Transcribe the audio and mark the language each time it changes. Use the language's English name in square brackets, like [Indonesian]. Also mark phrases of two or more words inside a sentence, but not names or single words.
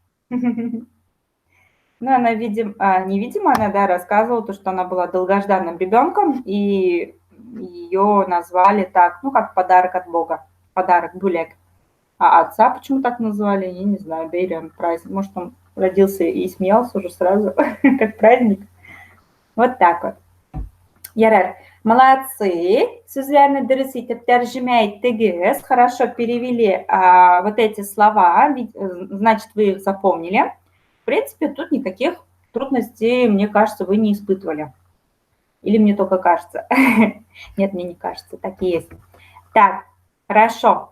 [Russian] Ну, она, невидимо, она, да, рассказывала, то, что она была долгожданным ребенком, и ее назвали так, ну, как подарок от Бога, подарок Булек. А отца почему так назвали, я не знаю, Бейрам, праздник. Может, он родился и смеялся уже сразу, как праздник. Вот так вот. [Tatar] Ярар, молодцы. Сүзләрне дөрес итеп тәрҗемә иттегез. [Russian] Хорошо перевели вот эти слова, значит, вы их запомнили. В принципе, тут никаких трудностей, мне кажется, вы не испытывали. Или мне только кажется? Нет, мне не кажется, так и есть. Так, хорошо.